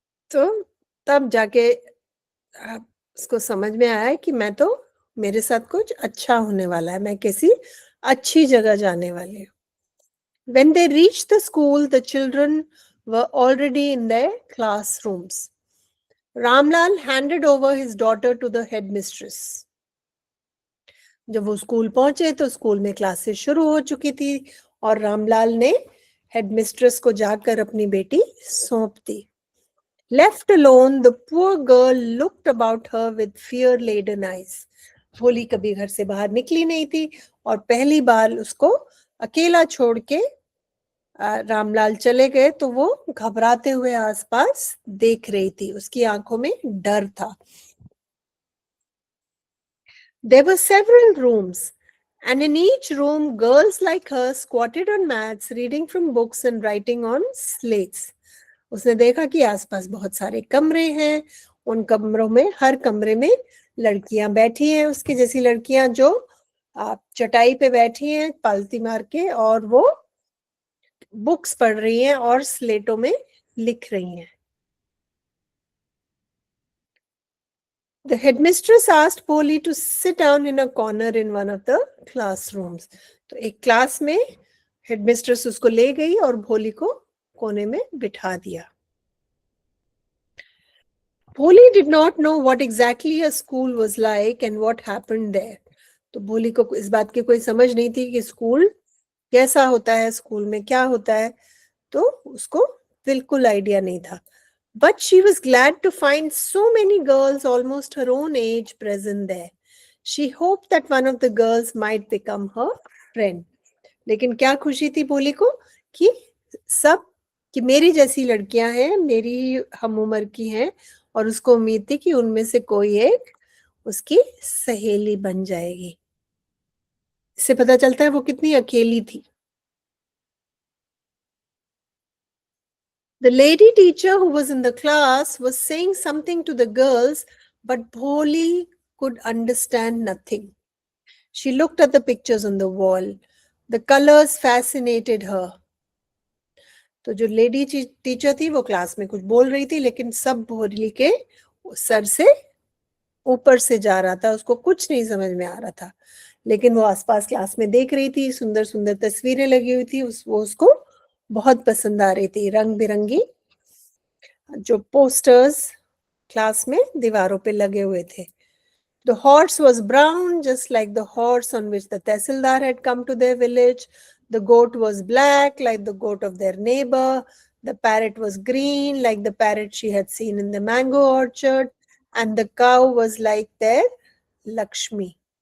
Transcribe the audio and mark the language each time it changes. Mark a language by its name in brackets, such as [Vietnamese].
[Hindi] तो तब जाके उसको समझ में आया कि मैं तो, मेरे साथ कुछ अच्छा होने वाला है, मैं किसी अच्छी जगह जाने वाली हूँ. [English] When they reached the school, the children were already in their classrooms. Ramlal handed over his daughter to the headmistress. [Hindi] जब वो स्कूल पहुंचे तो स्कूल में क्लासेस शुरू हो चुकी थी, और रामलाल ने हेडमिस्ट्रेस को जाकर अपनी बेटी सौंप दी. [English] Left alone, the poor girl looked about her with fear-laden eyes. [Hindi] भोली कभी घर से बाहर निकली नहीं थी, और पहली बार उसको अकेला छोड़ के रामलाल चले गए तो वो घबराते हुए आसपास देख रही थी. उसकी आंखों में डर था. [English] There were several rooms, and in each room girls like her squatted on mats, reading from books and writing on slates. [Hindi] उसने देखा कि आसपास बहुत सारे कमरे हैं. उन कमरों में, हर कमरे में लड़कियां बैठी हैं, उसकी जैसी लड़कियां, जो चटाई पे बैठी हैं पालती मार के, और वो बुक्स पढ़ रही हैं और स्लेटों में लिख रही हैं. [English] The headmistress asked Polly to sit down in a corner in one of the classrooms. [Hindi] तो एक क्लास में हेडमिस्ट्रेस उसको ले गई और भोली को कोने में बिठा दिया. [English] Polly did not know what exactly a school was like and what happened there. [Hindi] तो भोली को इस बात की कोई समझ नहीं थी कि स्कूल कैसा होता है, स्कूल में क्या होता है, तो उसको बिल्कुल आइडिया नहीं था. [English] But she was glad to find so many girls almost her own age present there. She hoped that one of the girls might become her friend. [Hindi] लेकिन क्या खुशी थी भोली को कि मेरी जैसी लड़कियां हैं, मेरी हम उम्र की हैं, और उसको उम्मीद थी कि उनमें से कोई एक उसकी सहेली बन जाएगी. इससे पता चलता है वो कितनी अकेली थी. [English] The lady teacher who was in the class was saying something to the girls, but Bholi could understand nothing. She looked at the pictures on the wall. The colors fascinated her. [Hindi] तो जो lady teacher थी वो class में कुछ बोल रही थी, लेकिन सब भोली के सर से ऊपर से जा रहा था, उसको कुछ नहीं समझ में आ रहा था. लेकिन वो आसपास क्लास में देख रही थी, सुंदर सुंदर तस्वीरें लगी हुई थी, वो उसको बहुत पसंद आ रही थी. रंग बिरंगी जो पोस्टर्स क्लास में दीवारों पे लगे हुए थे. [English] The horse was brown, just like the horse on which the Tehsildar had come to their village. The goat was black, like the goat of their neighbor. The parrot was green, like the parrot she had seen in the mango orchard. and the cow was like their Lakshmi.